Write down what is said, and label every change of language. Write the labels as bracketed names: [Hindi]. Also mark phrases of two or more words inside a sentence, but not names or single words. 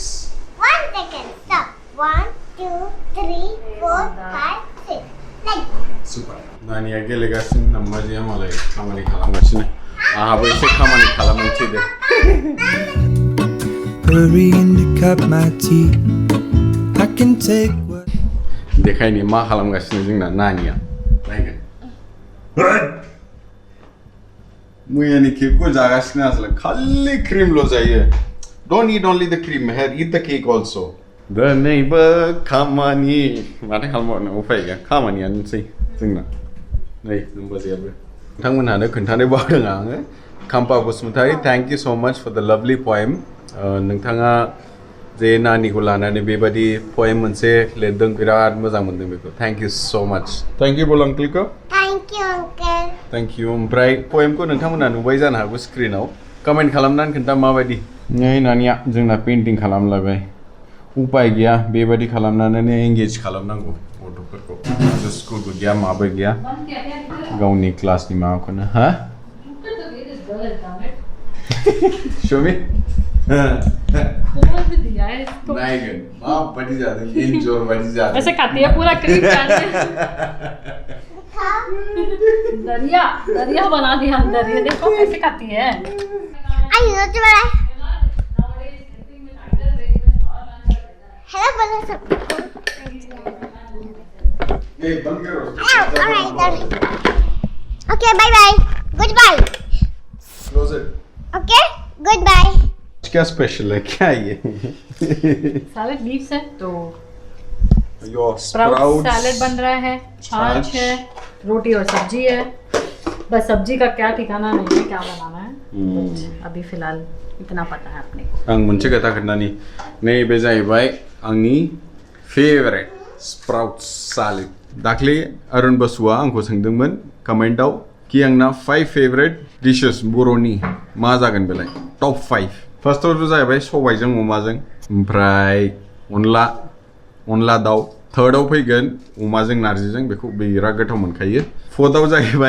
[English] 1 second stop 1 2 3 4 5 6 like [Bodo] super नानिया गेलेगासिनो नम्बाजैया मालाय खामानि खालामगासिनो आंहाबो एसे खामानि खालामनोसै दे [English] Hurrying to cut my teeth. I can take what [Bodo] देखायनि मा खालामगासिनो जोंना नानिया नायगोन मैयानि केकखौ जागासिनो आसोल खालि क्रिमल' जायो [English] don't eat only the cream here eat the cake also [Bodo] दिनैबो खामानि माथो खालामबावनो उफाय गैया खामानियानोसै जोंना नै नोमबाजैयाबो नोंथांमोनहानो खोन्थानो बावदों आङो खाम्फा बसुमतारी [English] thank you so much for the lovely poem [Bodo] नोंथाङा जे नानिखौ लानानै बेबादि पोएम मोनसे लिरदों बिराद मोजां मोनदों बेखौ [English] thank you so much thank you [Bodo] बोल अंकलखौ [English] thank you uncle thank you [Bodo] ओमफ्राय पोएमखौ नोंथांमोनहा नुबाय जानो हागौ स्क्रिनाव कमेन्ट खालामनानै खोन्था माबायदि नै नानिया जोंना पेइन्टिं खालामलायबाय उपाय गैया बेबादि खालामनानै एंगेज खालामनांगौ गथ'फोरखौ स्कुलबो गैया माबो गैया गावनि क्लासनि माबाखौनो हा शोमी नायगोन माबायदि जादों एन्जर बायदि जादों [Hindi] ऐसे खाती है पूरा क्रीम दरिया दरिया बना दिया अंदर ये देखो कैसे खाती है आई रोटी बड़ा हेलो बोलो सबको ये बंद करो [English] alright okay bye bye good bye close it okay good bye [Hindi] क्या स्पेशल है क्या ये सैलेड लीव्स है तो [English] योर sprout salad [Hindi] बन रहा है छाछ है रोटी और सब्जी है बस सब्जी का क्या ठिकाना नहीं है क्या बनाना है But अभी फिलहाल इतना पता है अपने को [Bodo] आं मोनसे खोथा खोन्थानि नैबे जाहैबाय आंनि फेभरेट स्प्राउट सालेड दाख्लै अरुण बसुआ आंखौ सोंदोंमोन कमेन्टआव कि आंना 5 [English] favourite dishes [Bodo] बर'नि मा जागोन बेलाय टप 5 फार्स्टआवथ' जाहैबाय सबायजों अमाजों ओमफ्राय अनला दाउ थार्डआव फैगोन अमाजों नारजिजों बेखौ बिराद गोथाव मोनखायो फोर्थआव जाहैबाय